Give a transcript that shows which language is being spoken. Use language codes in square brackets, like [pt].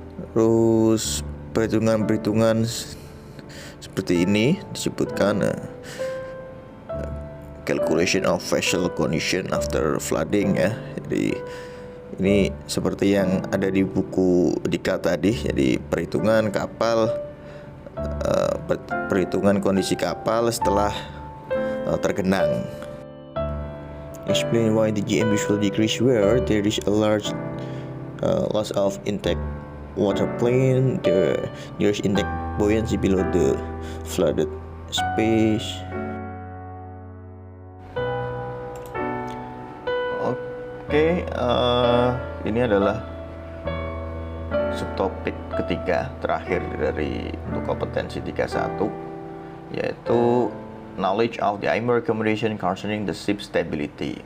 [id] Terus perhitungan-perhitungan seperti ini disebutkan. [en] Calculation of vessel condition after flooding, ya. [id] Jadi ini seperti yang ada di buku diklat tadi. Jadi perhitungan kapal, perhitungan kondisi kapal setelah tergenang. [en] Explain why the GM usually decrease where there is a large loss of intake water plane. There is intake buoyancy below the flooded space. [id] Oke, ini adalah subtopik ketiga terakhir dari untuk kompetensi 31, yaitu [en] knowledge of the IMO recommendation concerning the ship stability.